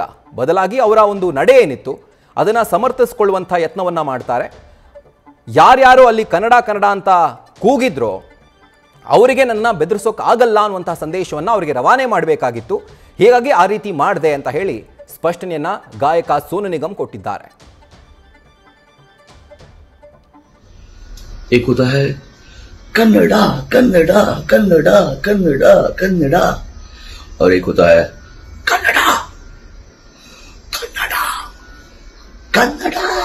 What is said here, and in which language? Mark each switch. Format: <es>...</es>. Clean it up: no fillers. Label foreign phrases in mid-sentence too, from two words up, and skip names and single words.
<kn>ಬದಲಾಗಿ ಅವರ ಒಂದು ನಡೆ ಏನಿತ್ತು ಅದನ್ನು ಸಮರ್ಥಿಸಿಕೊಳ್ಳುವಂಥ ಯತ್ನವನ್ನು ಮಾಡ್ತಾರೆ. ಯಾರ್ಯಾರು ಅಲ್ಲಿ ಕನ್ನಡ ಅಂತ ಕೂಗಿದ್ರೋ ಅವರಿಗೆ ನನ್ನ ಬೆದರಿಸೋಕ್ಕಾಗಲ್ಲ ಅನ್ನುವಂಥ ಸಂದೇಶವನ್ನು ಅವರಿಗೆ ರವಾನೆ ಮಾಡಬೇಕಾಗಿತ್ತು. ಹೀಗಾಗಿ ಆ ರೀತಿ ಮಾಡಿದೆ ಅಂತ ಹೇಳಿ ಸ್ಪಷ್ಟನೆಯನ್ನ ಗಾಯಕ ಸೋನು ನಿಗಮ್ ಕೊಟ್ಟಿದ್ದಾರೆ.</kn> <hi>एक होता है कन्नड़ा कन्नड़ा कन्नड़ा कन्नड़ा कन्नड़ा और एक होता है कन्नड़ा कन्नड़ा कन्नड़ा।</hi>